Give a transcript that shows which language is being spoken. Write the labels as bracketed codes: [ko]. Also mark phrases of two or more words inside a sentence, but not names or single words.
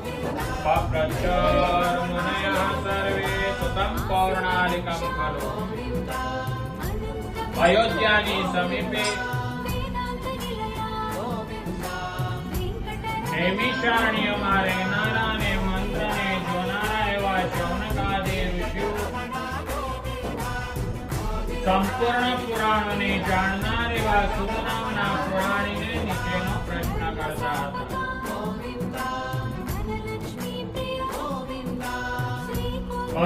[sa] पप्रचर्मुनयः सर्वे सुतं पौर्णालिकं खलु अयोध्यानि समीपे [gu] नैमिषारण्यમાં રહેનારા ને મંત્રને જોનારા એવા શૌનકાદિ ઋષિઓ સંપૂર્ણ પુરાણોને જાણનાર એવા સુત નામના પુરાણીને નીચેનો પ્રશ્ન કરતા હતા।